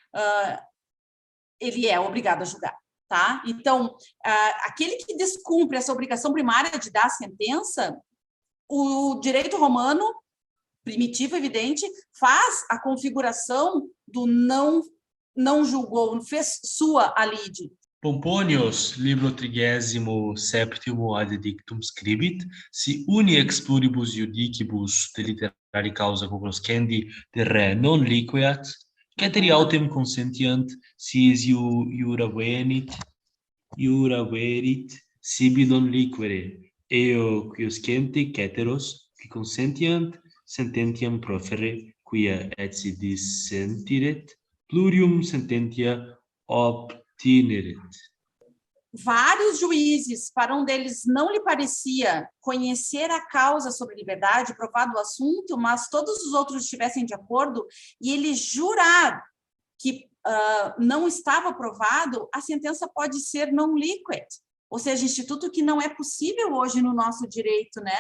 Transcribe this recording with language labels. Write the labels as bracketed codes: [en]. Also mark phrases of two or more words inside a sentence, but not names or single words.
[pt] Ele é obrigado a julgar. tá? Então, aquele que descumpre essa obrigação primária de dar a sentença, o direito romano, primitivo, evidente, faz a configuração do não julgou, fez sua a lide. [la] Pomponius, libro 37 ad edictum scribit, si uni ex pluribus iudicibus de literari causa cognoscendi de re non liqueat, ceteri autem consentient, si is iura verit, sibi non liquere, eo quiescente ceteros, qui consentient, sententiam profere, quia et si dissentiret, plurium sententia obtineret. [pt] Vários juízes, para um deles não lhe parecia conhecer a causa sobre liberdade, provado o assunto, mas todos os outros estivessem de acordo, e ele jurar que não estava provado, a sentença pode ser [la] non liquet, [pt] ou seja, instituto que não é possível hoje no nosso direito, né?